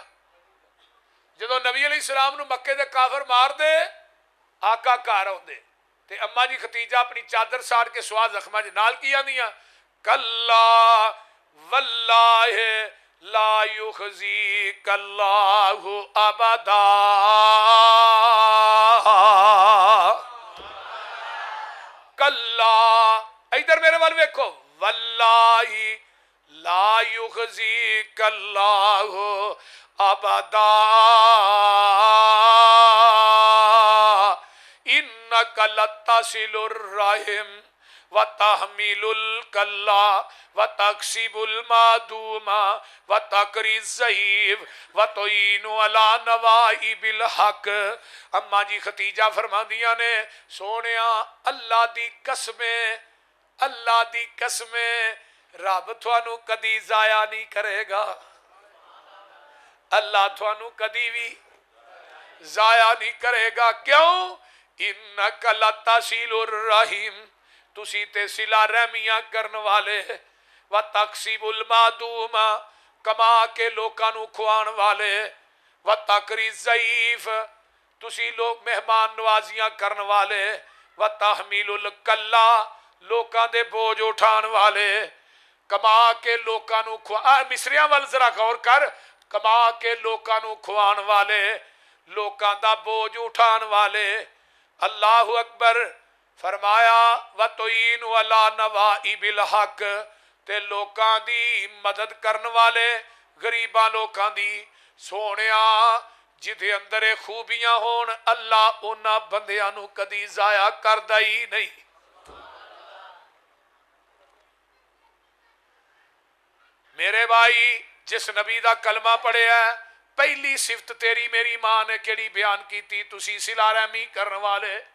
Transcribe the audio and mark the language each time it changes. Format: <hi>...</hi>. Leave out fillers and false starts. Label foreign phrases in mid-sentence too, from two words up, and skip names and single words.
<pa>جدوں نبی علیہ السلام نوں مکے دے کافر مار دے آقا گھر آؤندے تے اماں جی خدیجہ اپنی چادر ساڑ کے سواہ زخماں چ نال کی آندیاں</pa> <ar>كلا والله لا يخزيك الله أبدا. كلا</ar> <pa>ادھر میرے وَل ویکھو</pa> <ar>والله لا يخزيك الله أبدا إنك لتصل الرحم و تحمل الكل و تكسب المعدوم و تقري الضعيف و تعين على نوائب الحق.</ar> <pa>اماں جی خدیجہ فرماندیاں نے سونیا اللہ دی قسمیں، اللہ دی قسمیں رب تھانوں کدی ضائع نہیں کرے گا. اللہ تھانوں کدی بھی ضائع نہیں کرے گا. کیوں?</pa> <ar>إنك لتصل الرحم</ar> <pa>تسی تے صلہ رحمیاں کرن والے</pa> <ar>و تكسب المعدوم</ar> <pa>کما کے لوکاں نوں کھوان والے</pa> <ar>و تقري الضعيف</ar> <pa>تسی لوک مہمان نوازیاں کرن والے</pa> <ar>و تحمل الكل</ar> <pa>لوکاں دے بوجھ اٹھان والے کما کے لوکاں نوں کھوا. مصریاں وَل ذرا غور کر. کما کے لوکاں نوں کھوان والے لوکاں دا بوجھ اٹھان والے.</pa> <ar>الله أكبر.</ar> <pa>فرمایا</pa> <ar>و تعين على نوائب الحق</ar> <pa>تے لوکاں دی مدد کرن والے غریباں لوکاں دی. سونیا جیدے اندر خوبیاں ہون اللہ اوہناں بندیاں نوں کدی ضائع کردا ہی نہیں. میرے بھائی جس نبی دا کلمہ پڑھیا پہلی صفت تیری میری ماں نے کیہڑی بیان کی تسی صلہ رحمی کرن والے.</pa>